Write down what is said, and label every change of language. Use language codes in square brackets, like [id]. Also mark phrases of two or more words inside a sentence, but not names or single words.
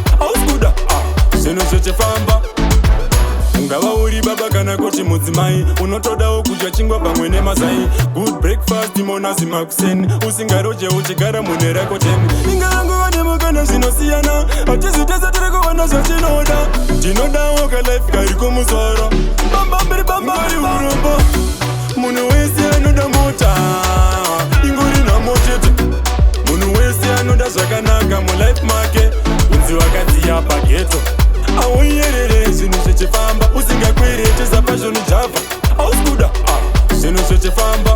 [sn] Hausi kuda, ah, zvinhu zvichifamba. Ungava uri baba kana kuti mudzimai, unotodawo kudya chingwa pamwe nemazai. [en] Good breakfast [sn] mona zimakuseni. Usingaroje uchigara mune rako ten. Ingava nguva nemukana zvinosiyana. Hatizi tese tiri kuwana zvatinoda. Tinodawo ka life kari kumusoro. Bam, bam, biri, bam, bam, biri, urombo. Munhu wese anoda mota. Ingori nhamo chete. Munhu wese anoda zvakanaka mulife make. Unzi wakadziya pageto. Aunyerere zvinhu zvichifamba. Usingakwiri heti zapa zvinhu javha. Hausi kuda, ah, zvinhu zvichifamba.